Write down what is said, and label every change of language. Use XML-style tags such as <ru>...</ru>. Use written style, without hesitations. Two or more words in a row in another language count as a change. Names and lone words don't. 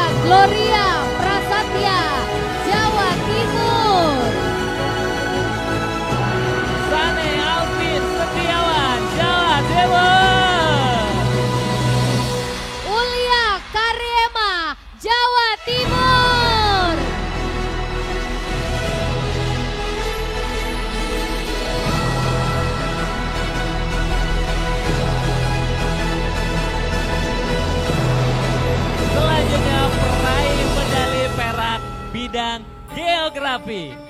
<id>Gloria Prasetya, Jawa Timur. Sane Alvin Setiawan, Jawa Timur. Ulia Karyema, Jawa Timur. Selanjutnya peraih medali perak bidang geografi.</id>